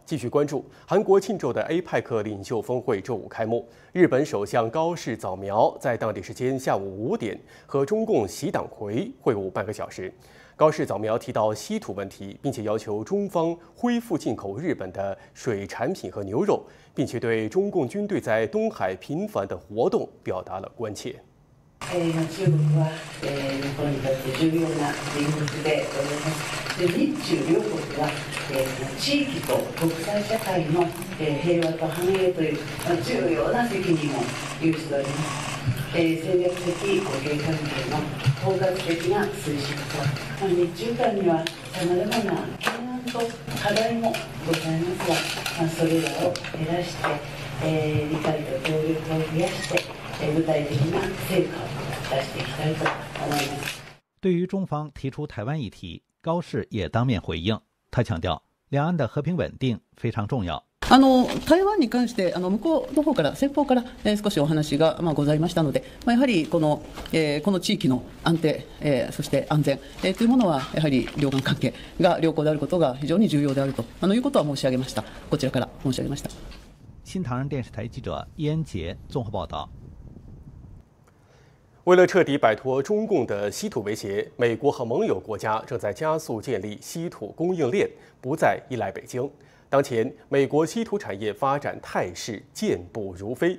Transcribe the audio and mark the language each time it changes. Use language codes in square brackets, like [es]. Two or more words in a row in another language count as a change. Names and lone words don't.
[zh] 继续关注韩国庆州的 APEC 领袖峰会周五开幕，日本首相高市早苗在当地时间下午5点和中共习党魁会晤半个小时。高市早苗提到稀土问题，并且要求中方恢复进口日本的水产品和牛肉，并且对中共军队在东海频繁的活动表达了关切。 [ja] 中国は日本にとって重要な隣国でございます。日中両国は地域と国際社会の平和と繁栄という重要な責任を有しております。戦略的互恵関係の包括的な推進と、日中間にはさまざまな懸案と課題もございますが、それらを減らして、理解と協力を増やして、具体的な成果を出していきたいと思います。 [zh] 对于中方提出台湾议题，高市也当面回应。他强调，两岸的和平稳定非常重要。 [ja] 台湾に関して向こうの方から先方から少しお話がございましたので、やはりこの地域の安定そして安全というものはやはり両岸関係が良好であることが非常に重要であるということは申し上げました。こちらから申し上げました。 [zh] 新唐人电视台记者伊恩杰综合报道。为了彻底摆脱中共的稀土威胁，美国和盟友国家正在加速建立稀土供应链，不再依赖北京。当前，美国稀土产业发展态势健步如飞。